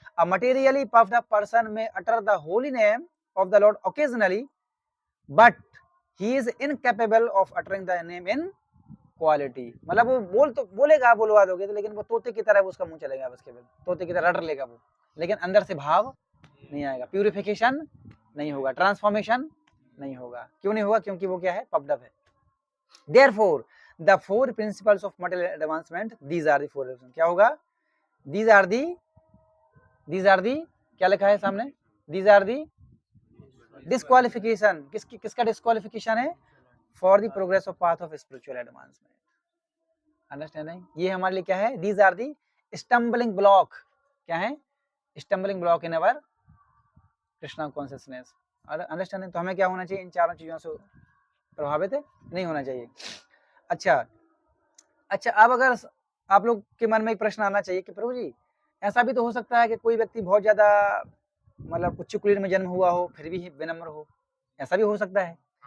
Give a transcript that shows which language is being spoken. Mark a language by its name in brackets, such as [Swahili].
[English] a materially puffed up person में utter the holy name of the lord occasionally, but he is incapable of uttering the name in [Hindi] quality, मतलब वो बोलेगा, बोलवा दोगे तो, लेकिन वो तोते की तरह उसका मुंह चलेगा बस, केवल तोते की तरह रट लेगा वो, लेकिन अंदर से भाव नहीं आएगा, प्यूरिफिकेशन नहीं होगा, ट्रांसफॉर्मेशन नहीं होगा। क्यों नहीं होगा? क्योंकि वो क्या है? पफ्ड अप है। [English] Therefore, the four principles of material advancement, these are the four, [Hindi] क्या होगा? [English] These are the [Hindi] क्या लिखा है सामने? [English] These are the disqualification, [Hindi] किसका [English] disqualification है? For the progress of path of spiritual advancement. Understanding? [Hindi] ये हमारे लिए क्या है? [English] These are the stumbling block, [Hindi] क्या है? [English] Stumbling block in our Krishna consciousness. Understanding? [Hindi] तो हमें क्या होना चाहिए? इन चारों चीजों से प्रभावित नहीं होना चाहिए। अच्छा, अब अगर आप लोग के मन में एक प्रश्न आना चाहिए कि प्रभु जी, ऐसा भी तो हो सकता है कि कोई व्यक्ति बहुत ज्यादा मतलब उच्च कुलीन में जन्म हुआ हो फिर भी विनम्र हो, ऐसा भी हो सकता है।